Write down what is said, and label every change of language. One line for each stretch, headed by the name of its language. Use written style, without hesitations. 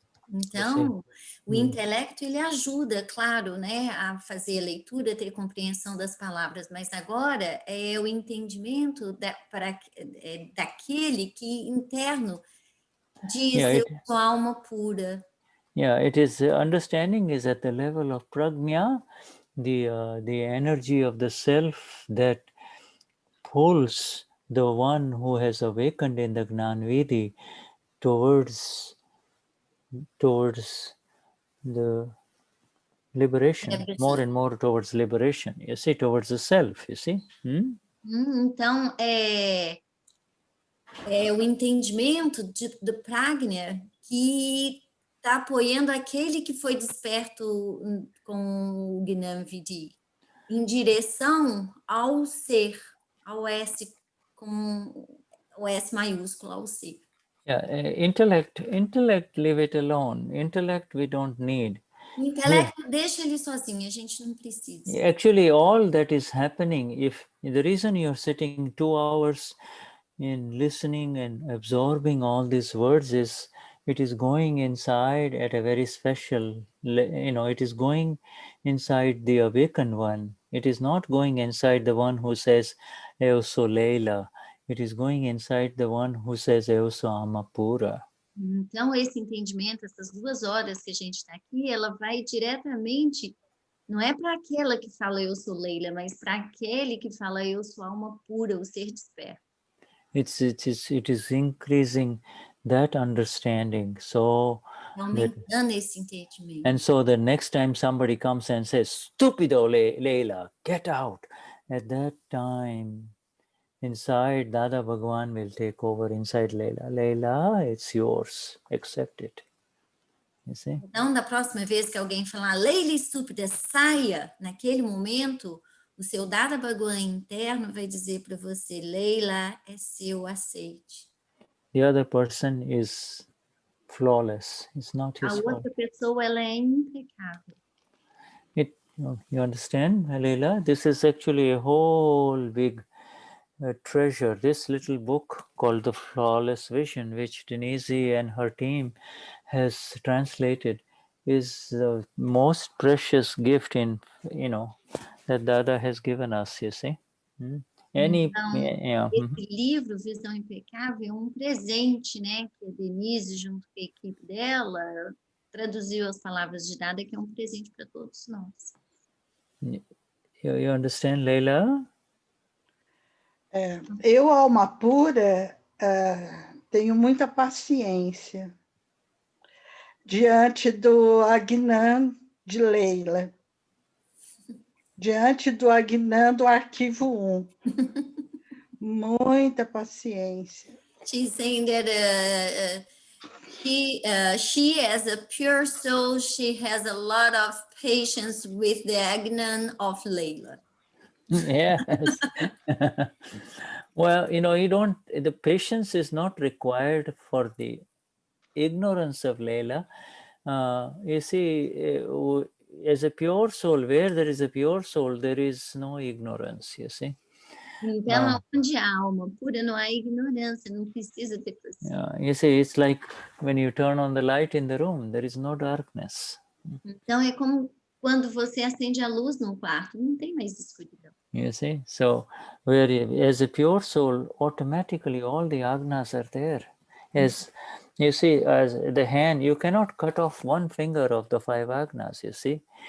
Portuguese: Então, o intelecto, ele ajuda, claro, né, a fazer a leitura, ter compreensão das palavras, mas agora é o entendimento daquele que interno diz, eu sou alma pura.
English: Yeah, it is, understanding is at the level of prajna, the energy of the self that pulls the one who has awakened in the Gnanvidi towards the liberation, more and more towards liberation, you see, towards the self, you see.
Portuguese: Então, é o entendimento do prajna que está apoiando aquele que foi desperto com o Gnanvidi, em direção ao ser, ao S, com o S maiúsculo, ao ser.
English: Yeah, intellect, leave it alone. Intellect we don't need.
Portuguese: O intelecto deixa ele sozinho, a gente não precisa.
English: Actually, all that is happening, if the reason you're sitting 2 hours in listening and absorbing all these words is it is going inside at a very special, it is going inside the awakened one. It is not going inside the one who says,
Portuguese: Eu sou Leila.
English: It is going inside the one who says,
Portuguese: Eu sou Amapura. Então, esse entendimento, essas 2 horas que a gente está aqui, ela vai diretamente, não é para aquela que fala eu sou Leila, mas para aquele que fala eu sou alma pura, o ser desperto.
English: It is increasing that understanding. So
Portuguese: aumentando esse entendimento.
English: And so the next time somebody comes and says, "Stupido Leila, get out," at that time, inside Dada Bhagwan will take over inside Leila. Leila, it's yours. Accept it. You see?
Portuguese: Então, da próxima vez que alguém falar Leila estúpida, saia, naquele momento, o seu Dada Bhagwan interno vai dizer para você, Leila é seu, aceite.
English: The other person is flawless. It's not his fault.
Portuguese: A outra pessoa, ela é impecável.
English: You understand, Leila? This is actually a whole big treasure. This little book called The Flawless Vision, which Denize and her team has translated, is the most precious gift that Dada has given us, you see.
Portuguese: Esse livro, Visão Impecável, é presente, né? Que a Denize, junto com a equipe dela, traduziu as palavras de Dada, que é presente para todos nós.
English: You understand, Leila?
Portuguese: Eu, alma pura, tenho muita paciência diante do Agnan de Leila, diante do Agnan do arquivo 1. Muita paciência.
English: She's saying that she as a pure soul, she has a lot of patience with the Agnan of Leila. Yes. Well, the patience is not required for the ignorance of Leila. You see, as a pure soul, where there is a pure soul, there is no ignorance, you see.
Portuguese: Então, onde há alma pura, não há ignorância, não precisa ter paciência.
English: Yeah, you see, it's like when you turn on the light in the room, there is no darkness.
Portuguese: Então, é como quando você acende a luz num quarto, não tem mais escuridão.
English: You see, so as a pure soul, automatically all the agnas are there. As you see, as the hand, you cannot cut off one finger of the 5 agnas, you see.